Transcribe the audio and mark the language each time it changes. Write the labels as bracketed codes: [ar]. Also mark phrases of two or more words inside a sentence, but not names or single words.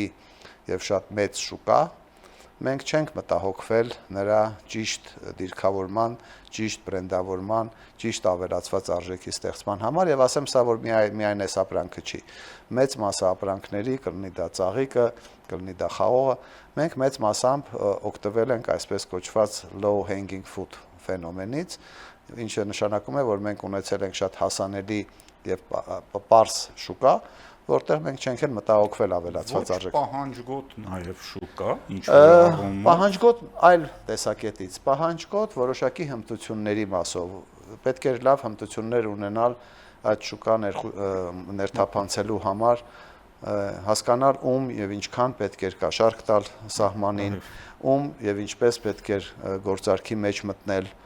[hy] եւ շատ մեծ շուկա, մենք չենք մտահոգվել նրա ճիշտ դիրքավորման, ճիշտ բրենդավորման, ճիշտ ավելացված արժեքի ստեղծման համար եւ ասեմ սա որ միայն այս ապրանքը չի։ Մեծ մասը ապրանքների, կլինի դա ծաղիկը, կլինի դա խաղողը, մենք մեծ մասամբ օգտվել ենք այսպես կոչված [en] low hanging fruit [hy] ֆենոմենից, ինչը նշանակում է, որ մենք ունեցել ենք շատ հասանելի եւ պարզ շուկա, որտեղ մենք չենք էլ մտահոգվել ավելացված արժեք։ Ոչ պահանջգոտ նաև շուկա, ինչ որ պահանջգոտ այլ տեսակետից, պահանջգոտ որոշակի հմտությունների մասով։ Պետք էր լավ հմտություններ ունենալ այդ շուկա ներթափանցելու համար, հասկանալ ում եւ ինչքան պետք էր կաշառք տալ սահմանին, ում եւ ինչպես պետք էր գործարքի մեջ մտնել